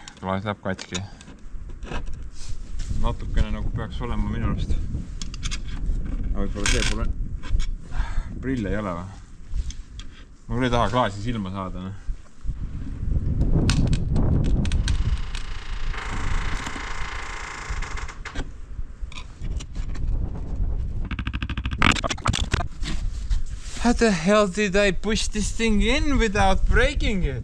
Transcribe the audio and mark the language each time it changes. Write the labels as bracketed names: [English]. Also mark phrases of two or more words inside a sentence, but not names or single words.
[Estonian] kohe läheb katki. Natukene nagu peaks olema minu arust. Aga võib-olla see pole... Prille ei ole või? Ma küll ei taha klaasi silma saada. Ne? [English] How the hell did I push this thing in without breaking it?